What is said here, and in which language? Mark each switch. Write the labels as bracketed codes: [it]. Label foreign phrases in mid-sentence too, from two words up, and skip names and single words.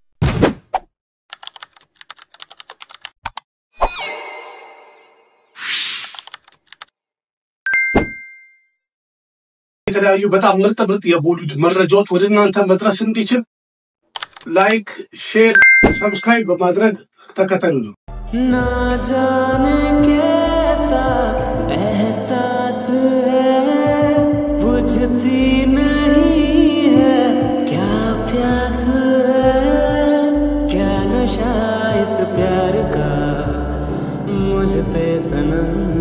[am] የተለያዩ በጣም ምርጥ የቦሊውድ መረጃዎች ወደ እናንተ መድረስ እንዲችል ላይክ፣ ሼር፣ ሰብስክራይብ በማድረግ ተከተሉ። [hi] ना जाने कैसा एहसास है बुझती नहीं है क्या प्यास है क्या नशा इस प्यार का मुझ पे सनम